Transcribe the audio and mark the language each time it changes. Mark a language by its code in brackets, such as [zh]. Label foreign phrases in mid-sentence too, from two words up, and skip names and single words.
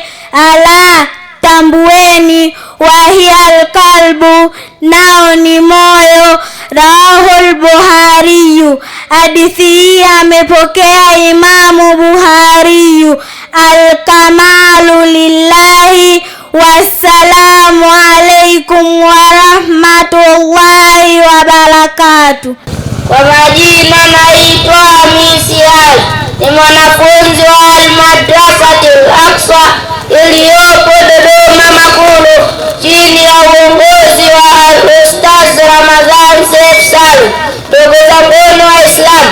[sw] Ala, tambueni. [ar] وهي القلب, [sw] nao ni moyo. [ar] رواه البخاري, [sw] hadithi hii amepokea Imamu Buhariyu. [ar] الكمال لله، والسلام عليكم ورحمة الله وبركاته. [sw] Kwa majina naitwa Hamisi Ali, ni mwanafunzi wa Al-Madrasatil Aqsa iliyopo Dodoma Makulu chini ya uongozi wa Al-Ustaz Ramadhan Seif Salum. Ndugu zangu Waislamu,